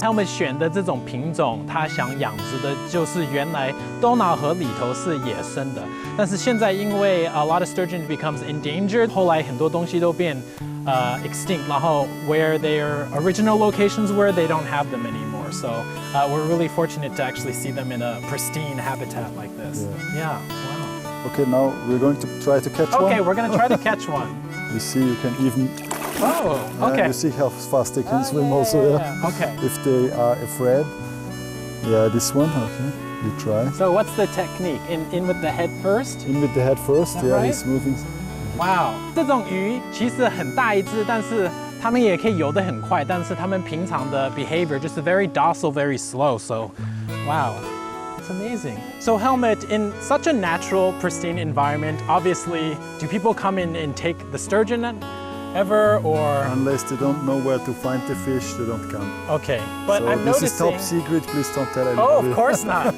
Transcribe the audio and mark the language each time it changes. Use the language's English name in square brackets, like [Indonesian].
[Chinese] Helmut 选的这种品种，他想养殖的就是原来多瑙河里头是野生的，但是现在因为 [English] a lot of sturgeon becomes endangered， [Chinese] 后来很多东西都变 [English] extinct， [Chinese] 然后 [English] where their original locations were, they don't have them anymore. So we're really fortunate to actually see them in a pristine habitat like this. Yeah. Wow. Okay, now we're going to try to catch one. Okay, we're going to try to catch one. You see, you can even. Oh, okay. You see how fast they can swim also. Yeah. Okay. If they are afraid. Yeah, this one. Okay, you try. So what's the technique? In with the head first? In with the head first. Yeah, right? he's moving. Wow. [Chinese] 这种鱼其实很大一只，但是它们也可以游得很快，但是它们平常的 behavior 就是 [English] very docile, very slow. So, wow. It's amazing. So Helmut, in such a natural, pristine environment, obviously, do people come in and take the sturgeon ever, or? Unless they don't know where to find the fish, they don't come. Okay, but so I'm this noticing... is top secret, please don't tell anybody. Oh, of course not.